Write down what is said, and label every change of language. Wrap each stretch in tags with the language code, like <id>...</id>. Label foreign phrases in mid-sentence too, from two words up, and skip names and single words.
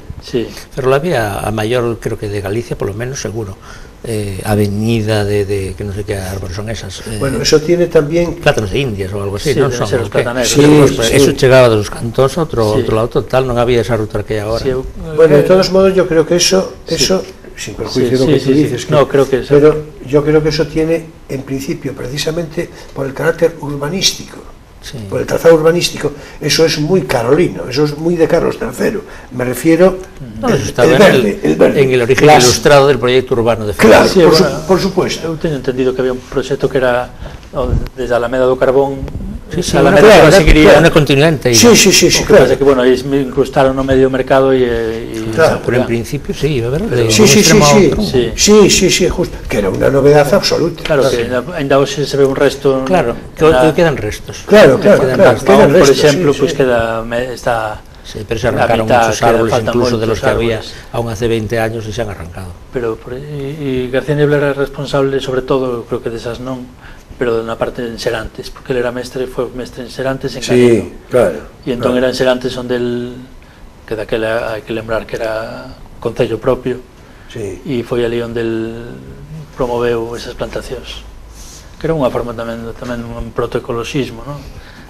<gl>Ferrol había a maior, creo que de Galicia, polo menos seguro, avenida de que non sei que árbores son esas.</gl> <es>Bueno, eso tiene tamén</es> <gl>plátanos de Indias ou algo así, non son os plataneros. Eso chegaba dos cantos a outro lado total, non había esa ruta que hai agora.</gl> <es>Bueno, de todos modos, yo creo que eso sin perjuicio de lo que tú dices, pero yo creo que eso tiene, en principio, precisamente por el carácter urbanístico, por el trazado urbanístico, eso es muy carolino, eso es muy de Carlos III, me refiero el verde, en el origen ilustrado del proyecto urbano de Ferrol. Claro, por supuesto.</es> <gl>Eu teño entendido que había un proxecto que era desde Alameda do Carbón, Alameda seguiría unha continuante. Sí, claro. Que, bueno, eles me incrustaron no medio mercado pero en principio sí, a ver, sí, justo, que era unha novedad absoluta. Claro, que ainda hoxe se ve un resto. Claro, que quedan restos. Claro, quedan restos. Por exemplo,</gl> <es>pues queda esta... Sí, pero se arrancaron muchos árboles, incluso de los que había aún hace 20 años y se han arrancado. Y García Niebla era responsable, sobre todo,</es> <gl>creo que desas non, pero na parte en Serantes, porque ele era foi mestre en Serantes en Canino. Claro. E entón era en Serantes onde el, que daquela hai que lembrar que era concello propio, e foi ali onde el promoveu esas plantacións, que era unha forma tamén un protoecoloxismo, non?</gl>